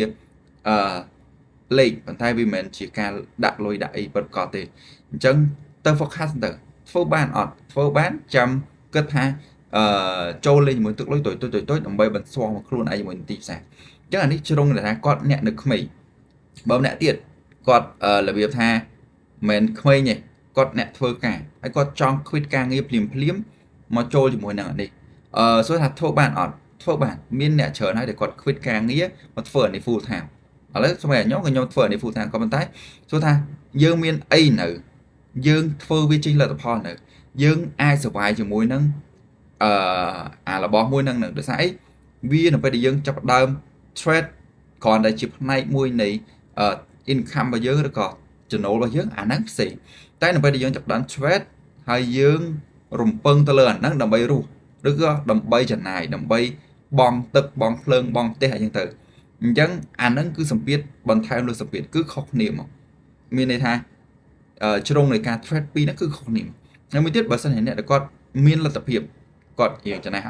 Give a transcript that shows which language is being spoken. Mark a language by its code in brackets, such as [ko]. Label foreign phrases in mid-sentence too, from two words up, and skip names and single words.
[km] លេខប៉ុន្តែវាមិនមែនជាការដាក់លុយដាក់អីពិតប្រាកដទេអញ្ចឹងទៅ focus ទៅធ្វើបានអត់ធ្វើបានចាំគិតថាចូលលេងជាមួយទឹកលុយទុយដើម្បីបន្ស៊ាំខ្លួនឯងជាមួយទីផ្សារអញ្ចឹងអានេះជ្រុងថាគាត់អ្នក នៅក្មេងបើម្នាក់ទៀតគាត់របៀបថាមិនក្មេងទេគាត់អ្នកធ្វើការហើយគាត់ចង់ quit ការងារភ្លាមមក ចូលជាមួយនឹងអានេះសួរថាធ្វើបានអត់ធ្វើបានមានអ្នកច្រើនហើយដែលគាត់ quit ការងារមកធ្វើអានេះ [en] full time [km] ឥឡូវសម្រាប់ខ្ញុំធ្វើអានេះ [en] full time [km] ក៏ប៉ុន្តែសួរថាយើងមានអីនៅយើងធ្វើវាជិះលទ្ធផលនៅយើងអាច survive ជាមួយនឹងអារបស់មួយនឹងដោយសារអីវានៅពេលដែលយើងចាប់ផ្ដើម trade គ្រាន់តែជាផ្នែកមួយនៃ income របស់យើងឬក៏ចំណូលរបស់យើងអាហ្នឹងផ្សេងតែនៅពេលដែលយើងចាប់ផ្ដើម trade ហើយយើងរំពឹងទៅលើអាហ្នឹងដើម្បីរស់ឬក៏ដើម្បីចំណាយដើម្បីបង់ទឹកបង់ភ្លើងបង់ផ្ទះអីចឹងទៅអញ្ចឹងអាហ្នឹងគឺសម្ពាធបន្ថែមលើសម្ពាធគឺខុសគ្នាមកមានន័យថាជ្រុងនៃការ trade ពីរហ្នឹងគឺខុសគ្នាហើយមួយទៀតបើសិនជាអ្នកដែលគាត់មានលទ្ធភាពគាត់រៀងចំណាយ